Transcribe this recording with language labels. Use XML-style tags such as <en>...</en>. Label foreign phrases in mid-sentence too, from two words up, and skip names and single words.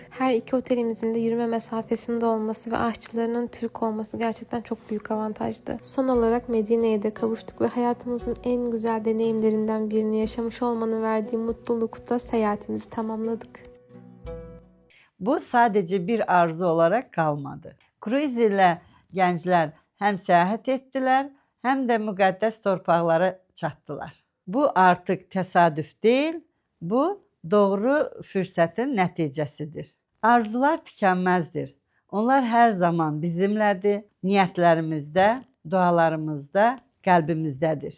<tr>Her iki otelimizin de yürüme mesafesinde olması ve aşçılarının Türk olması gerçekten çok büyük avantajdı. Son olarak Medine'ye de kavuştuk ve hayatımızın en güzel deneyimlerinden birini yaşamış olmanın verdiği mutlulukta seyahatimizi tamamladık. Bu sadece bir arzu olarak kalmadı.</tr> <az>Kruiz ile gənclər həm səyahət etdilər, həm də müqəddəs torpaqlara çatdılar. Bu artıq təsadüf deyil, bu doğru fürsətin nəticəsidir. Arzular tükənməzdir. Onlar hər zaman bizimlədir, niyyətlərimizdə, dualarımızda, qəlbimizdədir.</az>